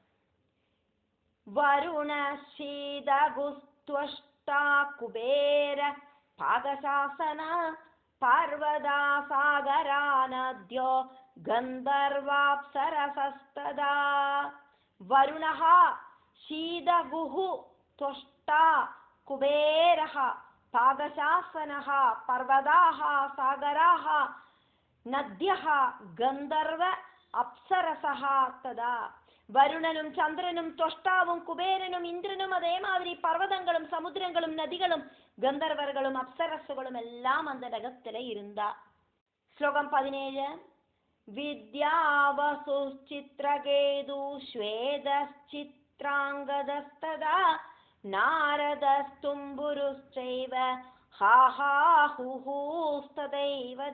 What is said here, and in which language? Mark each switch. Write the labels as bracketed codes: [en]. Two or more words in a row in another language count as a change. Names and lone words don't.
[sa] वरुण शीतगुस्त्वष्टा कुबेर पाकशासन पर्वताः सागराः नद्यो गन्धर्वाप्सरसस्तथा. वरुणः शीतगुः त्वष्टा कुबेरः पागशासनः पर्वताः सागराः नद्यः गन्धर्व अप्सरसः तदा. [ta] வருணனும் சந்திரனும் தொஷ்டாவும் குபேரனும் இந்திரனும் அதே மாதிரி பர்வதங்களும் சமுத்திரங்களும் நதிகளும் கந்தர்வர்களும் அப்சரசுகளும் எல்லாம் அந்த நகத்தில இருந்தா. ஸ்லோகம் 17. [sa] विद्यावसु चित्रकेतु श्वेतश्चित्राङ्गदस्तथा नारदस्तुम्बुरुश्चैव हाहाहूहूस्तथैव च.